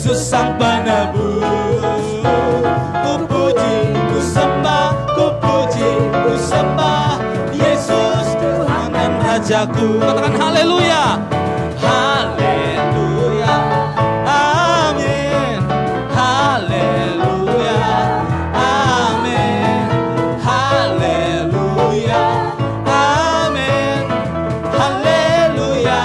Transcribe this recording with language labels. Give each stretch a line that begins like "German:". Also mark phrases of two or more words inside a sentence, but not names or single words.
Indonesian: Sang penebus. Ku puji, ku sembah, ku puji, ku sembah Yesus Tuhan dan Rajaku. Katakan haleluya. Haleluya. Amin. Haleluya. Amin. Haleluya. Amin. Haleluya.